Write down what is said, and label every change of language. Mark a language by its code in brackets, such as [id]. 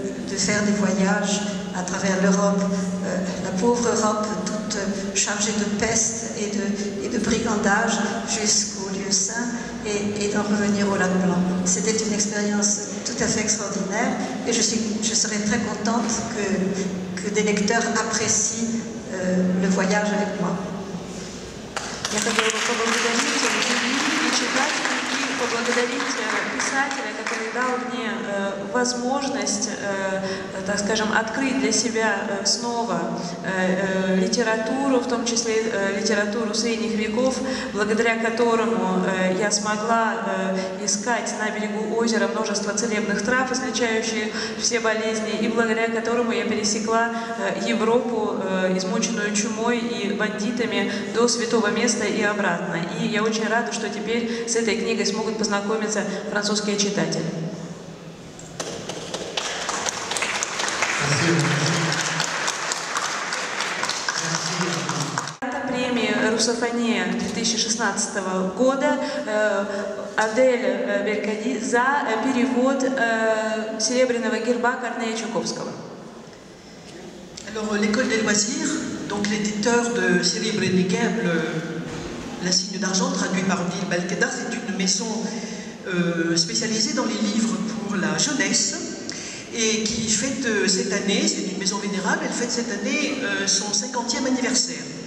[fr] de faire des voyages à travers l'Europe, la pauvre Europe toute chargée de peste et de brigandage jusqu'au lieu saint, et d'en revenir au lac Blanc. C'était une expérience tout à fait extraordinaire, et je serais très contente que des lecteurs apprécient le voyage avec moi. [ru] Я хотела бы поблагодарить и читателей, и поблагодарить писателя, который дал мне возможность, так скажем, открыть для себя снова литературу, в том числе литературу средних веков, благодаря которому я смогла искать на берегу озера множество целебных трав, излечающих все болезни, и благодаря которому я пересекла Европу, измученную чумой и бандитами, до святого места и обратно. И я очень рада, что теперь с этой книгой смогут познакомиться французские читатели. Премия «Русофония» 2016 года Адель Беркади за перевод «Серебряного герба» Корнея Чуковского. [fr] Alors, l'école des loisirs, donc l'éditeur de Серебряный герб, l'insigne d'argent, traduit par Odile Balkeda, c'est une maison spécialisée dans les livres pour la jeunesse et qui fête cette année, c'est une maison vénérable, elle fête cette année son 50e anniversaire.